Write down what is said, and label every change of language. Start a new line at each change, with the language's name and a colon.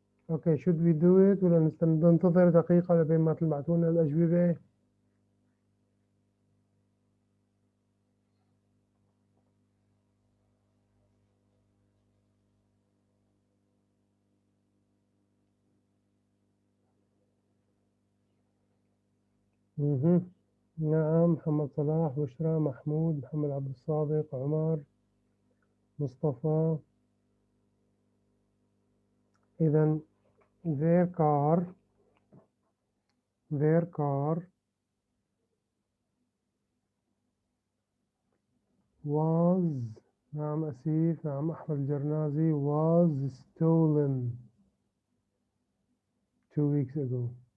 English: Okay, should we do it
Arabic: ولا ننتظر دقيقة لبين ما تبعتوا لنا الأجوبة؟ نعم، محمد صلاح، بشرى، محمود، محمد عبد الصادق، عمر، مصطفى. إذا
English: their car was.
Arabic: نعم
English: أسيف، نعم أحمد الجرنازي was stolen 2 weeks ago.